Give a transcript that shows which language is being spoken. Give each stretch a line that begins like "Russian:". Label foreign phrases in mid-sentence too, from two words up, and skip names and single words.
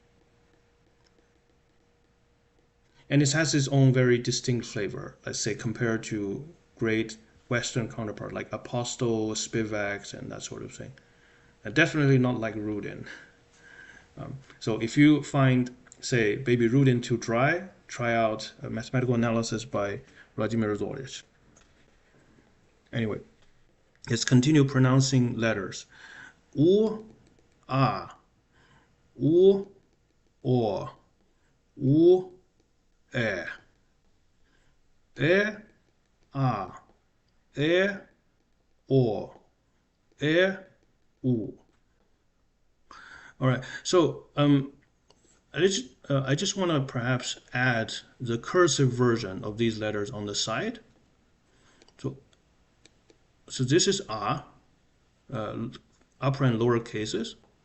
English: And it has its own very distinct flavor, let's say, compared to great Western counterpart like Apostle, Spivak, and that sort of thing. And definitely not like Rudin. So if you find, say, Baby Rudin too dry, try out a mathematical analysis by Vladimir Zolich. Anyway, let's continue pronouncing letters. U, A, U, O, U, E, E, A, E, O, E, U. All right, so I just want to perhaps add the cursive version of these letters on the side. So this is A, upper and lower cases.